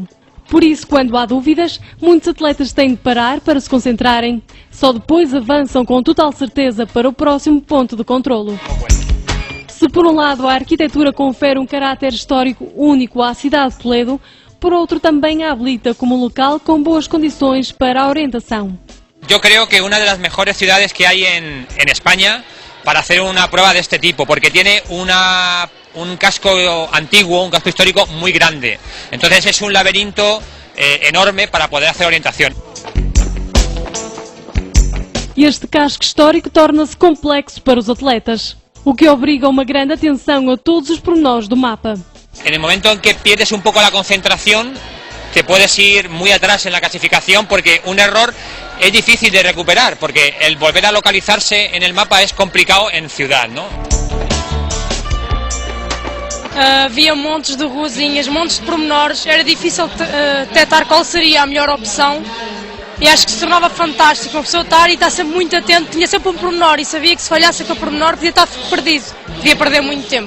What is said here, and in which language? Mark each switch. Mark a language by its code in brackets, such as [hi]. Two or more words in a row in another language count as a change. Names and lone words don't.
[pt] Por isso, quando há dúvidas, muitos atletas têm de parar para se concentrarem. Só depois avançam com total certeza para o próximo ponto de controlo. Se por um lado a arquitetura confere um caráter histórico único à cidade de Toledo, por outro também a habilita como um local com boas condições para a orientação. [es] Yo creo que una de las mejores ciudades que hay en España para hacer una prueba de este tipo, porque tiene un casco antiguo, un casco histórico muy grande. Entonces es un laberinto enorme para poder hacer orientación. [pt] Este casco histórico torna-se complexo para os atletas, o que obriga uma grande atenção a todos os pormenores do mapa. [es] En el momento en que pierdes un poco la concentración, te puedes ir muy atrás en la clasificación porque un error es difícil de recuperar, porque el volver a localizarse en el mapa es complicado en ciudad, ¿no? [pt] Havia montes de ruazinhas, montes de pormenores, era difícil detectar qual seria a melhor opção e acho que se tornava fantástico uma pessoa estar e estar sempre muito atento, tinha sempre um pormenor e sabia que se falhasse aquele pormenor podia estar perdido, podia perder muito tempo.